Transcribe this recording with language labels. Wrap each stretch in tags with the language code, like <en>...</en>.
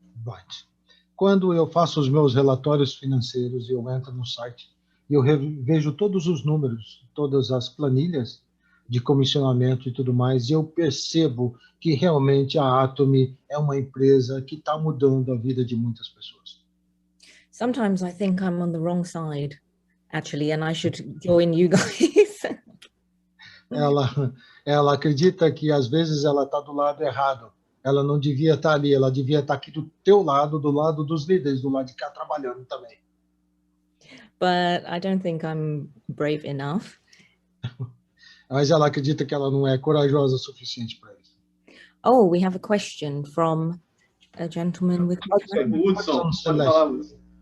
<en>Right.</en> <pt>Quando eu faço os meus relatórios financeiros e eu entro no site e eu vejo todos os números, todas as planilhas de comissionamento e tudo mais, e eu percebo que realmente a Atomy é uma empresa que está mudando a vida de muitas pessoas.</pt> <en>Sometimes I think I'm on the wrong side, actually, and I should join you guys.</en> <pt>Ela acredita que às vezes ela está do lado errado. Ela não devia estar ali, ela devia estar aqui do teu lado, do lado dos líderes, do lado de cá trabalhando também.</pt> <en>But I don't think I'm brave enough.</en> <pt>Mas ela acredita que ela não é corajosa o suficiente para isso.</pt> <en>Oh, we have a question from a gentleman with...</en> <pt>Hudson, pode falar, Hudson.</pt>